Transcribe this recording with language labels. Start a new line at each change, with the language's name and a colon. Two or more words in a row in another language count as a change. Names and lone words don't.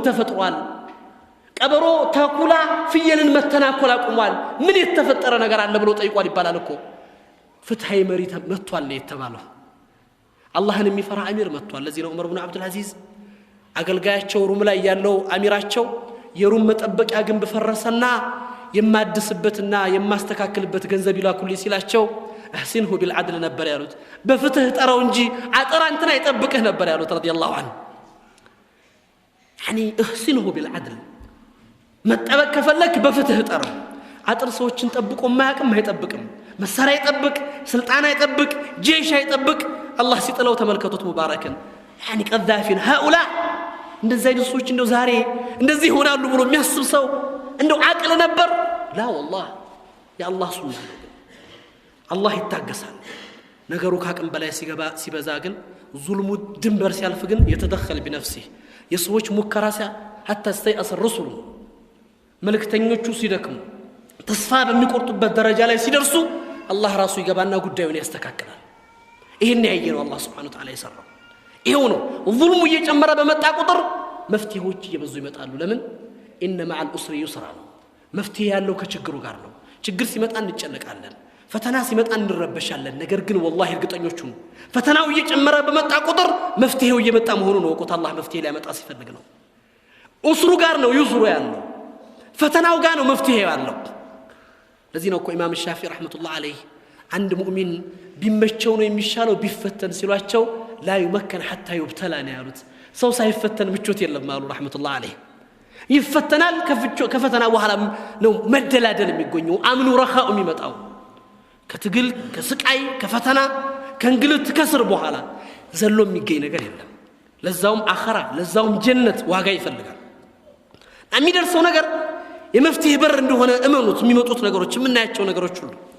Amharic: ተፈጥሯል ቀበሮ ተኩላ ፍየልን መተናኮል አቁሟል ምን የተፈጠረ ነገር አለ ብሎ ጠይቋል ይባላል እኮ ፍትሃይ መሪ መጥቷል ነው የተባለው አላህን የሚፈራ አሚር መጥቷል ለዚህ ነው ዑመር ኢብኑ አብዱል አዚዝ አገልጋያቸው ሩም ላይ ያለው አሚራቸው የሩም መጠበቂያ ግንብ ፈረሰና የማድስበትና የማስተካክልበት ገንዘብ ይላኩልኝ ሲላቸው
Arabic: احسنه بالعدل
Amharic: ነበር ያሉት በፍትህ ጠራው እንጂ አጥራ እንትና ይጠብቅህ ነበር ያሉት
Arabic: رضي الله عنه يعني احسنه بالعدل
Amharic: መጠበቅ ከፈለክ በፍትህ ጠራው አጥር ሰዎችን ጠብቆ ማያቅም አይጠብቅም መሳሪያ ይጠብቅ ስልጣን አይጠብቅ ጄሽ አይጠብቅ አላህ ሲጥለው ተመልከቱት ሙባረክን
Arabic: يعني قذافين هؤلاء
Amharic: እንደዚህ አይነት ሰዎች እንደው ዛሬ እንደዚህ ይሆናሉ ብሎ የሚያስብ ሰው እንደው አቅል ነበር
Arabic: لا والله يا الله
Amharic: ሱና አላህ ይታገሳል ነገሩ ካቅም በላይ ሲበዛ ግን ዙልሙ ድንበር ሲያልፍ ግን የተደخل بنفسه የሰዎች ሙከራ
Arabic: حتى استيأس الرسل
Amharic: መልእክተኞቹ ሲደክሙ ተስፋ በሚቆርጡበት ደረጃ ላይ ሲደርሱ አላህ ራሱ ይገባና ጉዳዩን ያስተካክላል ይሄን ያየነው አላህ
Arabic: سبحانه وتعالى
Amharic: ይሰራው ይሄው ነው ዙልሙ እየጨመረ በመጣ ቁጥር መፍትሄዎች እየበዙ ይመጣሉ ለምን
Arabic: ان مع الاسر يسرا
Amharic: መፍትሄ ያለው ከችግሩ ጋር ነው ችግር ሲመጣ እንጨነቃለን ፈተና ሲመጣ እንረበሻለን ነገር ግን والله እርግጠኞቹ ፈተናው እየጨመረ በመጣ ቁጥር መፍትሄው እየመጣ መሆኑን ነው ወቆት አላህ መፍትሄ ሊያመጣ ሲፈልግ ነው ኡስሩ ጋር ነው ይዙሩ ያለው ፈተናው ጋር ነው መፍትሄ ያለው ለዚህ ነው እኮ ኢማም ሻፊዒ
Arabic: رحمة الله عليه
Amharic: አንድ ሙእሚን ቢመቸው ነው የሚሻለው ቢፈተን ሲሏቸው لا
Arabic: يمكن حتى يبتلى
Amharic: ነው ያሉት ሰው ሳይፈተን ምቾት የለም አሉ
Arabic: رحمة الله عليه
Amharic: ይፈተናል ከፈተና በኋላ ነው መደላደል የሚገኘው
Arabic: أمنه رخاؤه
Amharic: የሚመጣው ከትግል ከስቃይ ከፈተና ከእንግልት ከስር በኋላ ዘሎ የሚገኝ ነገር የለም ለዛውም አኺራ ለዛውም ጀነት ዋጋ ይፈልጋል የሚደርሰው ነገር የመፍትሄ በር እንደሆነ እመኑት የሚመጡት ነገሮች የምናያቸው ነገሮች ሁሉ